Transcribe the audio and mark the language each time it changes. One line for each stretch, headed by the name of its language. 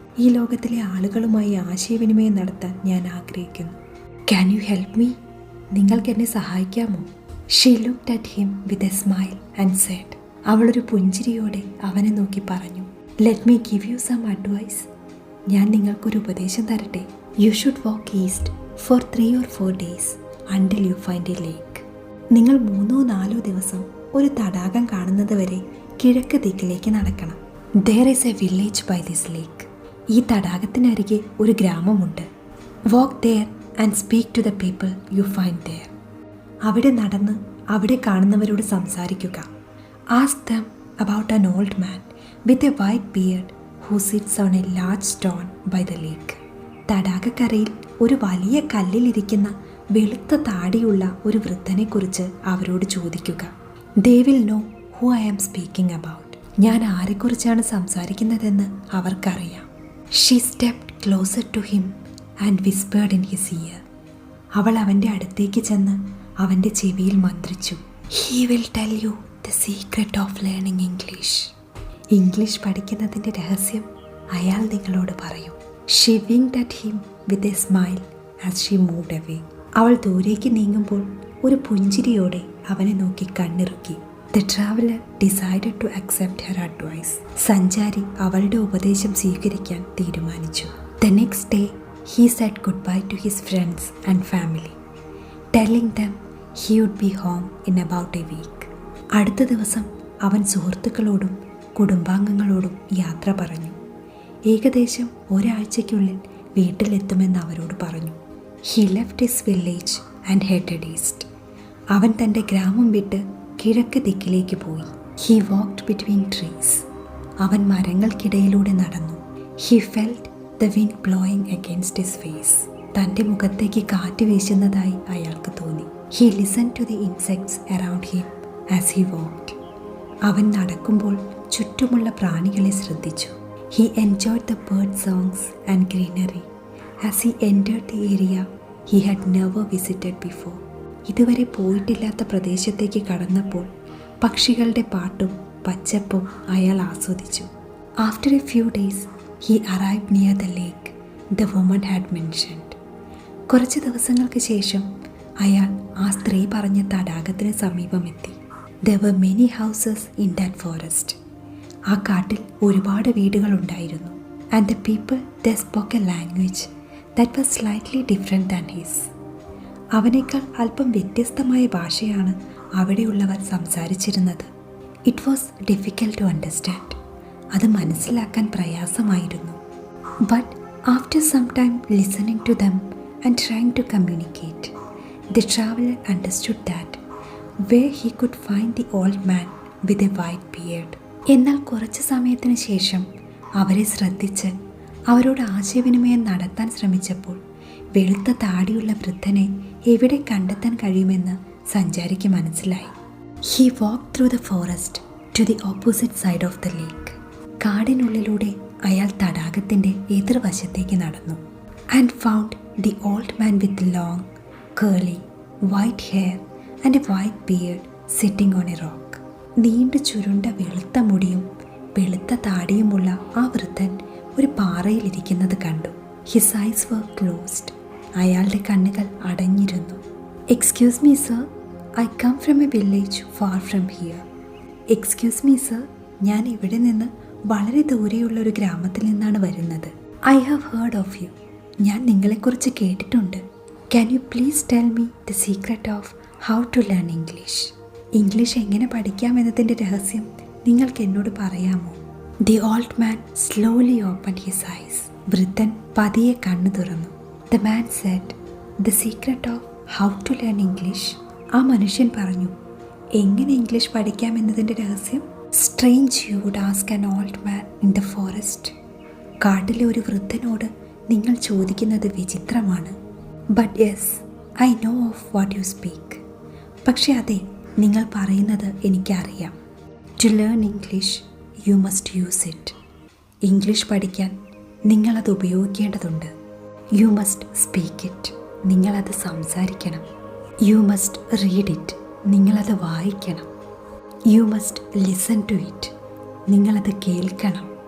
Malayalam: ഈ ലോകത്തിലെ ആളുകളുമായി ആശയവിനിമയം നടത്താൻ ഞാൻ ആഗ്രഹിക്കുന്നു.
English: Can you help me?
Malayalam: നിങ്ങൾക്ക് എന്നെ സഹായിക്കാമോ?
English: She looked at him with a smile and said.
Malayalam: അവളൊരു പുഞ്ചിരിയോടെ അവനെ നോക്കി പറഞ്ഞു,
English: Let me give you some advice.
Malayalam: ഞാൻ നിങ്ങൾക്കൊരു ഉപദേശം തരട്ടെ.
English: You should walk east for 3 or 4 days until you find a lake.
Malayalam: നിങ്ങൾ 3-4 ദിവസം ഒരു തടാകം കാണുന്നത് വരെ കിഴക്ക് ദിക്കിലേക്ക് നടക്കണം.
English: There is a village by this lake.
Malayalam: ഈ തടാകത്തിനരികെ ഒരു ഗ്രാമമുണ്ട്.
English: Walk there and speak to the people you find there.
Malayalam: അവിടെ നടന്ന് അവിടെ കാണുന്നവരോട് സംസാരിക്കുക.
English: Ask them about an old man with a white beard who sits on a large stone by the lake.
Malayalam: തടാകക്കരയിൽ ഒരു വലിയ കല്ലിലിരിക്കുന്ന വെളുത്ത താടിയുള്ള ഒരു വൃദ്ധനെക്കുറിച്ച് അവരോട് ചോദിക്കുക.
English: They will know who I am speaking about.
Malayalam: ഞാൻ ആരെക്കുറിച്ചാണ് സംസാരിക്കുന്നതെന്ന് അവർക്കറിയാം.
English: She stepped closer to him and whispered in his ear.
Malayalam: അവൾ അവൻ്റെ അടുത്തേക്ക് ചെന്ന് അവൻ്റെ ചെവിയിൽ മന്ത്രിച്ചു.
English: He will tell you the secret of learning English.
Malayalam: English പഠിക്കുന്നതിൻ്റെ രഹസ്യം അയാൾ നിങ്ങളോട് പറയും.
English: She winked at him with a smile as she moved away.
Malayalam: അവൾ ദൂരേക്ക് നീങ്ങുമ്പോൾ ഒരു പുഞ്ചിരിയോടെ അവനെ നോക്കി കണ്ണിറുക്കി.
English: The traveler decided to accept her advice.
Malayalam: സഞ്ചാരി അവളുടെ ഉപദേശം സ്വീകരിക്കാൻ തീരുമാനിച്ചു.
English: The next day he said goodbye to his friends and family, telling them he would be home in about a week.
Malayalam: അടുത്ത ദിവസം അവൻ സുഹൃത്തുക്കളോടും കുടുംബാംഗങ്ങളോടും യാത്ര പറഞ്ഞു. ഏകദേശം ഒരാഴ്ചയ്ക്കുള്ളിൽ വീട്ടിലെത്തുമെന്ന് അവരോട് പറഞ്ഞു.
English: He left his village and headed east.
Malayalam: അവൻ തൻ്റെ ഗ്രാമം വിട്ട് കിഴക്ക് ദിക്കിലേക്ക് പോയി.
English: He walked between trees.
Malayalam: അവൻ മരങ്ങൾക്കിടയിലൂടെ നടന്നു.
English: He felt the wind blowing against his face.
Malayalam: തൻ്റെ മുഖത്തേക്ക് കാറ്റ് വീശുന്നതായി അയാൾക്ക് തോന്നി.
English: He listened to the insects around him as he walked.
Malayalam: അവൻ നടക്കുമ്പോൾ ചുറ്റുമുള്ള പ്രാണികളെ ശ്രദ്ധിച്ചു.
English: He enjoyed the bird songs and greenery as he entered the area he had never visited before.
Malayalam: ഇതുവരെ പോയിട്ടില്ലാത്ത പ്രദേശത്തേക്ക് കടന്നപ്പോൾ പക്ഷികളുടെ പാട്ടും പച്ചപ്പും അയാൾ ആസ്വദിച്ചു.
English: After a few days he arrived near the lake the woman had mentioned.
Malayalam: കുറച്ച് ദിവസങ്ങൾക്ക് ശേഷം അയാൾ ആ സ്ത്രീ പറഞ്ഞ തടാകത്തിന് സമീപമെത്തി.
English: There were many houses in that forest.
Malayalam: ആ കാട്ടിൽ ഒരുപാട് വീടുകളുണ്ടായിരുന്നു.
English: And the people they spoke a language that was slightly different than his.
Malayalam: അവനേക്കാൾ അല്പം വ്യത്യസ്തമായ ഭാഷയാണ് അവിടെയുള്ളവർ സംസാരിച്ചിരുന്നത്.
English: It was difficult to understand.
Malayalam: അത് മനസ്സിലാക്കാൻ പ്രയാസമായിരുന്നു.
English: But after some time listening to them and trying to communicate, the traveler understood that where he could find the old man with a white beard.
Malayalam: എന്നാൽ കുറച്ച് സമയത്തിന് ശേഷം അവരെ ശ്രദ്ധിച്ച് അവരോട് ആശയവിനിമയം നടത്താൻ ശ്രമിച്ചപ്പോൾ വെളുത്ത താടിയുള്ള വൃദ്ധനെ എവിടെ കണ്ടെത്താൻ കഴിയുമെന്ന് സഞ്ചാരിക്ക് മനസ്സിലായി.
English: He walked through the forest to the opposite side of the lake.
Malayalam: കാടിനുള്ളിലൂടെ അയാൾ തടാകത്തിൻ്റെ എതിർവശത്തേക്ക് നടന്നു.
English: And found the old man with long, curly, white hair and a white beard sitting on a rock.
Malayalam: നീണ്ടു ചുരുണ്ട വെളുത്ത മുടിയും വെളുത്ത താടിയുമുള്ള ആ വൃദ്ധൻ ഒരു പാറയിലിരിക്കുന്നത് കണ്ടു.
English: His eyes were closed.
Malayalam: അയാളുടെ കണ്ണുകൾ അടഞ്ഞിരുന്നു.
English: Excuse me sir, I come from a village far from here. Excuse me sir,
Malayalam: ഞാൻ ഇവിടെ നിന്ന് വളരെ ദൂരെയുള്ള ഒരു ഗ്രാമത്തിൽ നിന്നാണ് വരുന്നത്.
English: I have heard of you.
Malayalam: ഞാൻ നിങ്ങളെക്കുറിച്ച് കേട്ടിട്ടുണ്ട്.
English: Can you please tell me the secret of how to learn English?
Malayalam: English എങ്ങനെ പഠിക്കാമെന്നതിൻ്റെ രഹസ്യം നിങ്ങൾക്ക് എന്നോട് പറയാമോ?
English: The old man slowly opened his eyes.
Malayalam: വൃദ്ധൻ പതിയെ കണ്ണു തുറന്നു.
English: The man said, the secret of how to learn English.
Malayalam: ആ മനുഷ്യൻ പറഞ്ഞു, എങ്ങനെ ഇംഗ്ലീഷ് പഠിക്കാമെന്നതിൻ്റെ രഹസ്യം?
English: Strange you would ask an old man in the forest.
Malayalam: കാട്ടിലെ ഒരു വൃദ്ധനോട് നിങ്ങൾ ചോദിക്കുന്നത് വിചിത്രമാണ്.
English: But yes, I know of what you speak.
Malayalam: പക്ഷെ അതെ, നിങ്ങൾ പറയുന്നത് എനിക്കറിയാം.
English: To learn English, you must use it.
Malayalam: English പഠിക്കാൻ നിങ്ങളത് ഉപയോഗിക്കേണ്ടതുണ്ട്.
English: You must speak it.
Malayalam: നിങ്ങളത് സംസാരിക്കണം.
English: you must read it,
Malayalam: നിങ്ങളത് വായിക്കണം.
English: you must listen to it,
Malayalam: നിങ്ങളത് കേൾക്കണം.